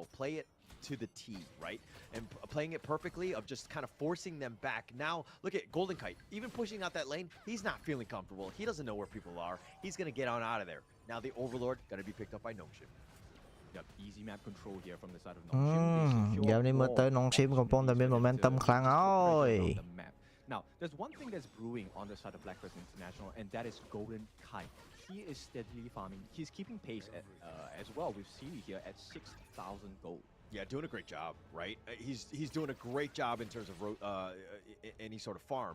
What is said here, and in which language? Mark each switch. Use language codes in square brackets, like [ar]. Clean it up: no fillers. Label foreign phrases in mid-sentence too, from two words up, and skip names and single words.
[en] Play it to the T, right? And playing it perfectly of just kind of forcing them back. Now, look at Golden Kite. Even pushing out that lane, he's not feeling comfortable. He doesn't know where people are. He's going to get on out of there. Now the Overlord going to be picked up by Nongshim. Yep, easy map control here from the side of Nongshim. [km] យ៉ានេះមើលទៅ Nongshim កំពុងតែមាន momentum ខ្លាំងហើយ [en] Now, there's one thing that's brewing on the side of Blacklist International, and that is Golden Kite. he is steadily farming. He's keeping pace as well with Siri here at 6,000 gold. Yeah, doing a great job, right? He's doing a great job in terms of any sort of farm.